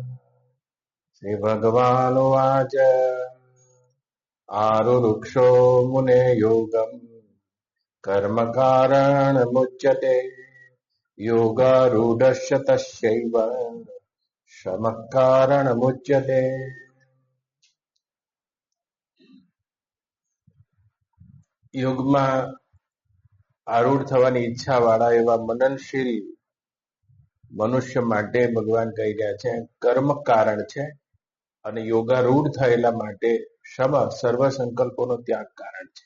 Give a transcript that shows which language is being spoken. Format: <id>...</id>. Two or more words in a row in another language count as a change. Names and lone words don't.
<sa>श्रीभगवानुवाच आरुरुक्षो मुने योगम् कर्म कारणमुच्यते योगारूढस्य तस्यैव शमः कारणमुच्यते।</sa> <gu>યોગમાં આરૂઢ થવાની ઈચ્છા વાળા એવા મનનશીલ મનુષ્ય માટે ભગવાન કહી રહ્યા છે કર્મ કારણ છે અને યોગારૂઢ થયેલા માટે શમ સર્વ સંકલ્પોનો ત્યાગ કારણ છે.</gu>